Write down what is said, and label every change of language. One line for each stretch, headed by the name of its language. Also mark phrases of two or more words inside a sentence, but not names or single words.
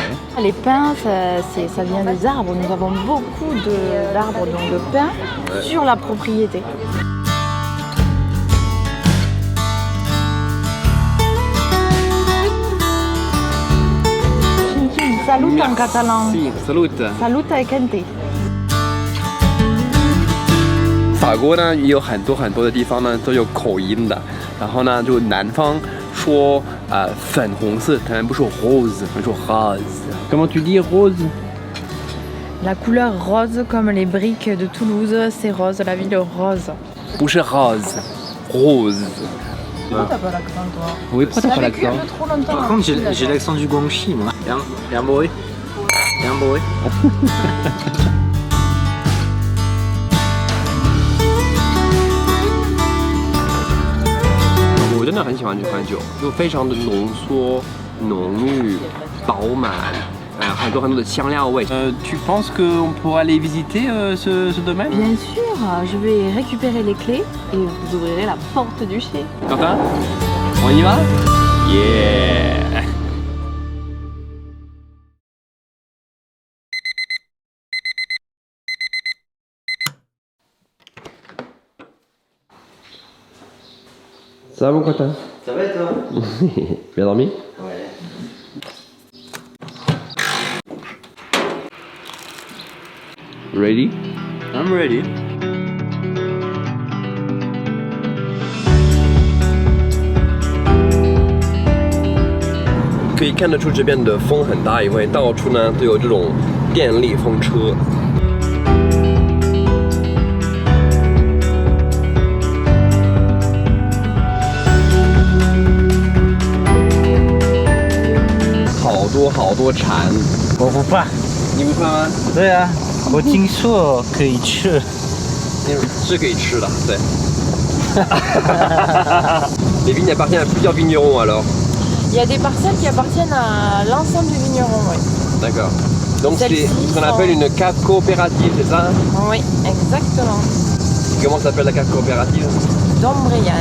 French: Les pins, ça vient des arbres. Nous avons beaucoup d'arbres, donc de pins, sur la propriété. Salut en catalan. Si, salut. Salut avec un T.
Chinese: 法国呢也有很多的地方呢都有口音的，然后呢就南方说粉红色，他们不说 rose， 他们说 rose。
French: Comment tu dis rose？ La couleur rose comme les briques de Toulouse, c'est rose, la ville rose.
Chinese: 不是 rose，rose。
French: Pourquoi t'as pas l'accent toi? Oui, pourquoi t'as pas l'accent? Trop longtemps. Par contre, j'ai l'accent du Guangxi, moi. Bien boy. Bien boy.
Chinese: 我真的很喜欢这款酒，就非常的浓缩、浓郁、饱满，很多的香料味。
French: Tu penses qu'on pourra aller visiter ce domaine? Bien sûr, je vais récupérer les clés et vous ouvrirez la porte du chai. Quentin, on y va? Yeah! Ça va mon Quentin? Ça va et toi? Bien dormi? Ouais. Ready?
English: I'm ready.
Chinese: 可以看得出这边的风很大，因为到处呢都有这种电力风车。好多蝉。我不怕。你不怕吗？对啊，我听说可以吃。是可以吃的，
French: 对。Les vignes appartiennent à plusieurs vignerons alors. Il y a des parcelles qui appartiennent à l'ensemble du vigneron, oui. D'accord. Donc c'est ce qu'on appelle une cave coopérative, c'est ça? Oui, exactement. Comment s'appelle la cave coopérative? D'Ombrial.